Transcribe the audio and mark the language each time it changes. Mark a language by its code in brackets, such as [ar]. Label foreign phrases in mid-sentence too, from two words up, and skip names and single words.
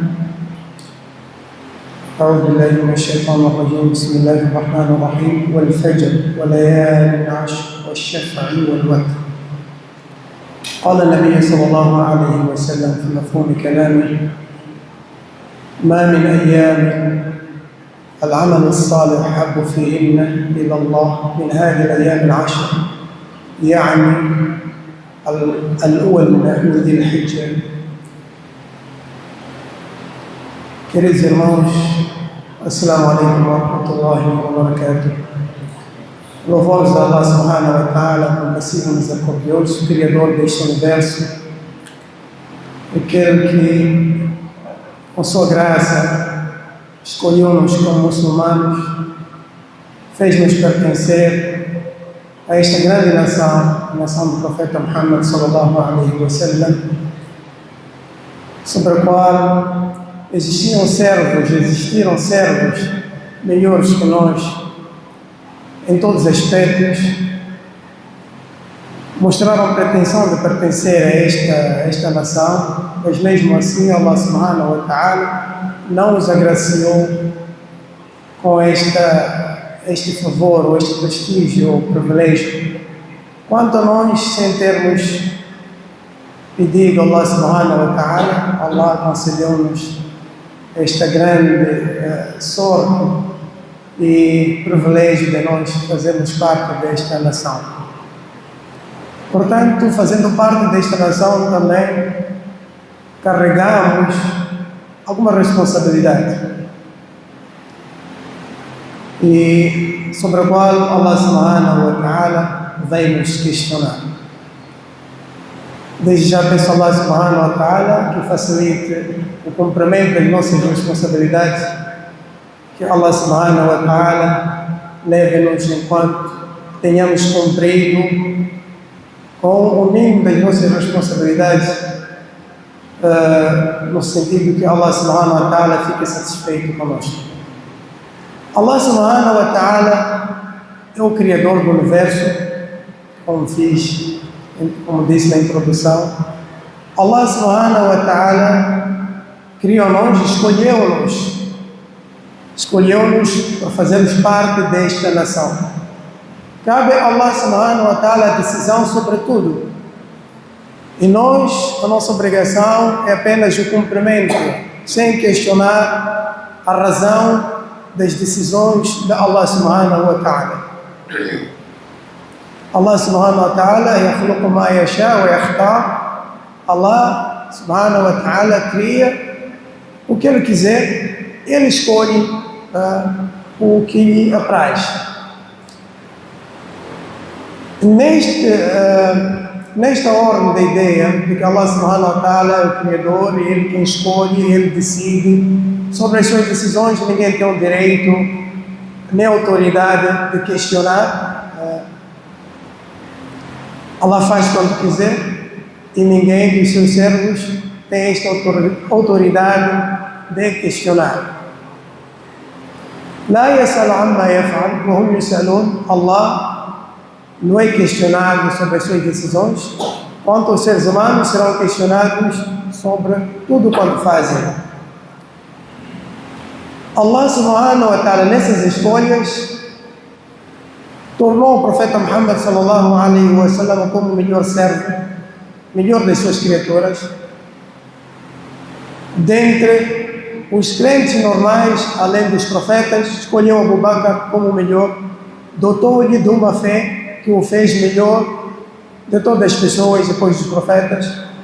[ar] أعوذ بالله من الشيطان الرجيم بسم الله الرحمن الرحيم والفجر وليال عشر والشفع والوتر قال النبي صلى الله عليه وسلم في مفهوم كلامه ما من أيام العمل الصالح أحب فيهن إلى الله من هذه الأيام العشر يعني الأول من ذي الحجة. [pt] Queridos irmãos, [ar] السلام عليكم ورحمة الله وبركاته. [pt] Louvores a Allah [ar] سبحانه وتعالى, [pt] compassivo misericordioso, Criador deste universo, aquele que, com sua graça, escolheu-nos como muçulmanos, fez-nos pertencer a esta grande nação, a nação do profeta Muhammad sallallahu [ar] عليه وسلم, [pt] sobre a qual existiram servos melhores que nós em todos os aspectos, mostraram a pretensão de pertencer a esta nação, mas mesmo assim Allah [ar] سبحانه وتعالى [pt] não os agraciou com este favor, ou este prestígio, ou privilégio. Quanto a nós, sem termos pedido a Allah [ar] سبحانه وتعالى, [pt] Allah concedeu-nos esta grande sorte e privilégio de nós fazermos parte desta nação. Portanto, fazendo parte desta nação também carregamos alguma responsabilidade e sobre a qual Allah [ar] سبحانه وتعالى [pt] vai nos questionar. Desde já peço a Allah [ar] سبحانه وتعالى [pt] que facilite o cumprimento das nossas responsabilidades, que Allah [ar] سبحانه وتعالى [pt] leve-nos enquanto tenhamos cumprido com o mínimo das nossas responsabilidades, no sentido que Allah [ar] سبحانه وتعالى [pt] fique satisfeito conosco. Allah [ar] سبحانه وتعالى [pt] é o Criador do universo, como disse na introdução. Allah [ar] سبحانه وتعالى [pt] criou-nos, escolheu-nos para fazermos parte desta nação. Cabe a Allah [ar] سبحانه وتعالى [pt] a decisão sobre tudo. E a nossa obrigação é apenas o cumprimento, sem questionar a razão das decisões de Allah [ar] سبحانه وتعالى. الله سبحانه وتعالى يخلق ما يشاء ويختار. [pt] Allah [ar] سبحانه وتعالى [pt] cria o que Ele quiser, Ele escolhe o que lhe apraz. Nesta ordem da ideia de que Allah [ar] سبحانه وتعالى [pt] é o Criador e Ele quem escolhe, Ele decide sobre as suas decisões, ninguém tem o direito nem a autoridade de questionar. Allah faz quando quiser e ninguém dos seus servos tem esta autoridade de questionar. [ar] لا يسأل عما يفعل وهم يسألون. [pt] Allah não é questionado sobre as suas decisões, quanto os seres humanos serão questionados sobre tudo quanto fazem. Allah [ar] سبحانه وتعالى [pt] nessas escolhas tornou o profeta Muhammad [ar] صلى الله عليه وسلم [pt] como o melhor servo, melhor das suas criaturas. Dentre os crentes normais, além dos profetas, escolheu Abu Bakr como o melhor, dotou-lhe de uma fé que o fez melhor de todas as pessoas depois dos profetas.